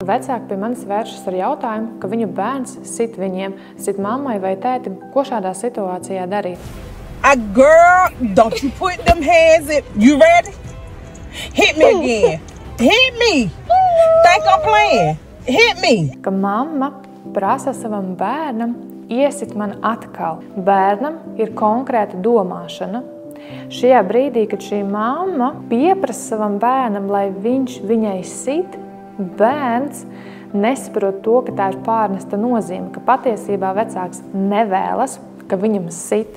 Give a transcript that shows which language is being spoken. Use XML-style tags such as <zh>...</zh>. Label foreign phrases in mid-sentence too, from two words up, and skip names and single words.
<lv>Vecāki pie manis vēršas ar jautājumu, ka viņu bērns sit viņiem, sit mammai vai tētim, ko šādā situācijā darīt.</lv> <en>Girl, don't you put them hands in. You ready? Hit me again. Hit me. Think I'm playing. Hit me.</en> <lv>Ka mamma prasa savam bērnam iesit man atkal. Bērnam ir konkrēta domāšana. Šajā brīdī, kad šī mamma pieprasa savam bērnam, lai viņš viņai sit, bērns nesaprot to, ka tā ir pārnesta nozīme, ka patiesībā vecāks nevēlas, ka viņam sit.</lv>